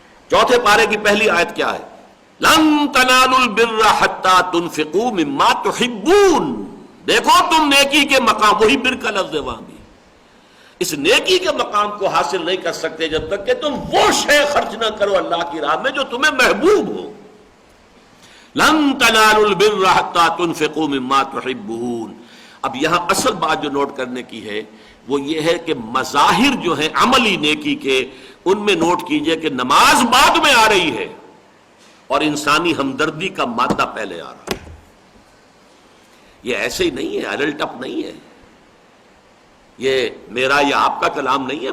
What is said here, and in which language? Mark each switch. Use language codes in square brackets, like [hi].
[ur] چوتھے پارے کی پہلی آیت کیا ہے؟ [ar] لن تنالوا البر حتی تنفقوا مما تحبون. [ur] دیکھو تم نیکی کے مقام، وہی بر کا لفظ ہے وہاں بھی، اس نیکی کے مقام کو حاصل نہیں کر سکتے جب تک کہ تم وہ شے خرچ نہ کرو اللہ کی راہ میں جو تمہیں محبوب ہو. [ar] لن تنالوا البر حتی تنفقوا مما تحبون. [ur] اب یہاں اصل بات جو نوٹ کرنے کی ہے وہ یہ ہے کہ مظاہر جو ہیں عملی نیکی کے، ان میں نوٹ کیجئے کہ نماز بعد میں آ رہی ہے اور انسانی ہمدردی کا مادہ پہلے آ رہا ہے. یہ ایسے ہی نہیں ہے، ایڈلٹ اپ نہیں ہے، یہ میرا یا آپ کا کلام نہیں ہے.